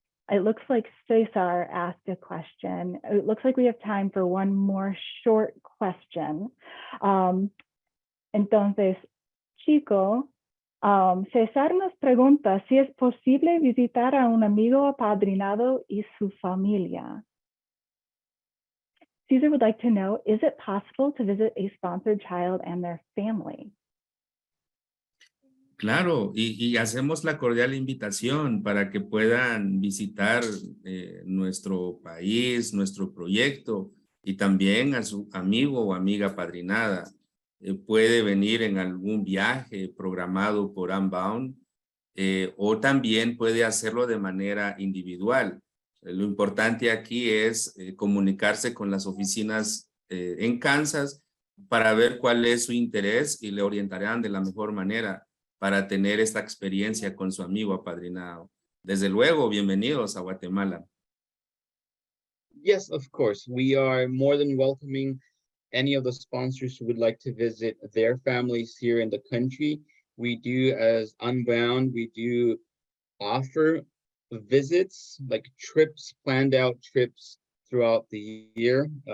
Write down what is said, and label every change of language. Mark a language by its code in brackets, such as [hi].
[en] It looks like Cesar asked a question. It looks like we have time for one more short question. Entonces, Chico, [es] César nos pregunta si es posible visitar a un amigo apadrinado y su familia. [en] Cesar would like to know, is it possible to visit a sponsored child and their family? [es] Claro, y hacemos la cordial invitación para que puedan visitar nuestro país, nuestro proyecto y también a su amigo o amiga apadrinada. Puede venir en algún viaje programado por Unbound o también puede hacerlo de manera individual. Lo importante aquí es comunicarse con las oficinas en Kansas para ver cuál es su interés y le orientarán de la mejor manera para tener esta experiencia con su amigo apadrinado. Desde luego, bienvenidos a Guatemala. [en] Yes, of course. We are more than welcoming any of the sponsors who would like to visit their families here in the country. We do, as Unbound, we do offer visits, like trips, planned out trips throughout the year.